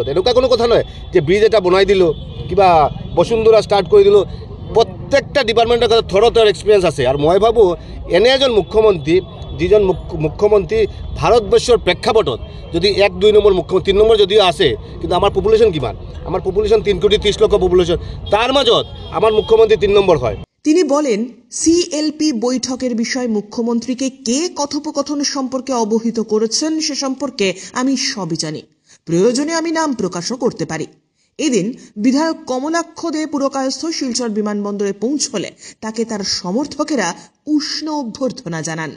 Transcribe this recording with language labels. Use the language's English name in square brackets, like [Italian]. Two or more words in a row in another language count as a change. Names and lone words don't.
[Assamese] এনেকুৱা কোনো কথা নহয় যে ব্ৰিজ এটা বনাই দিলোঁ, কিবা বসুন্ধৰা ষ্টাৰ্ট কৰি দিলোঁ। প্ৰত্যেকটা ডিপাৰ্টমেণ্টৰ কথা থৰৰ এক্সপিৰিয়েঞ্চ আছে আৰু মই ভাবোঁ এনে এজন মুখ্যমন্ত্ৰী যিজন মুখ্যমন্ত্ৰী ভাৰতবৰ্ষৰ প্ৰেক্ষাপটত যদি 1-2 নম্বৰ মুখ্যমন্ত্ৰী 3 নম্বৰ যদিও আছে কিন্তু আমাৰ পপুলেশ্যন কিমান আমাৰ পপুলেশ্যন 3,30,00,000 পপুলেশ্যন [Bangla] তার মাজত আমার মুখ্যমন্ত্রী 3 নম্বর হয়। তিনি বলেন সিএলপি বৈঠকের বিষয়ে মুখ্যমন্ত্রীকে কে কথোপকথন সম্পর্কে অবহিত করেছেন সে সম্পর্কে আমি সবই জানি, প্রয়োজনে আমি নাম প্রকাশও করতে পারি। এদিন বিধায়ক কমলাক্ষ দে পুরকায়স্থ শিলচর বিমানবন্দরে পৌঁছলে তাকে তার সমর্থকেরা উষ্ণ অভ্যর্থনা জানান।